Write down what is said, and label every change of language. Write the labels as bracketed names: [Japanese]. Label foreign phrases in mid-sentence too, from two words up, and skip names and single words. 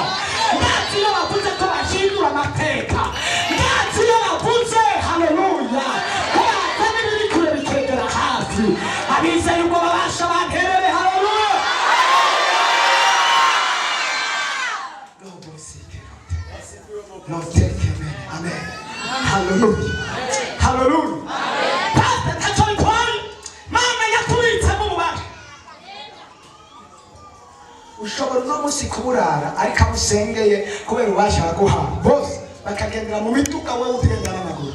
[Rundi] Ndazi iyo bavuze ko bahindura amateka. Ndazi iyo bavuze haleluya ko bazana ibiri kure bikegera hafi. Abizeye ubwo babasha banterere haleluya. [English] No take amen. [Rundi] Haleluya. Haleluya. Pastor Tacholi Poi Mama yakubitse mu bubasha. Ushobora no musi kuburara ariko amusengeye kubera ubasha baguha bose bakagendera mu mituka wewe utegendana n'amaguru.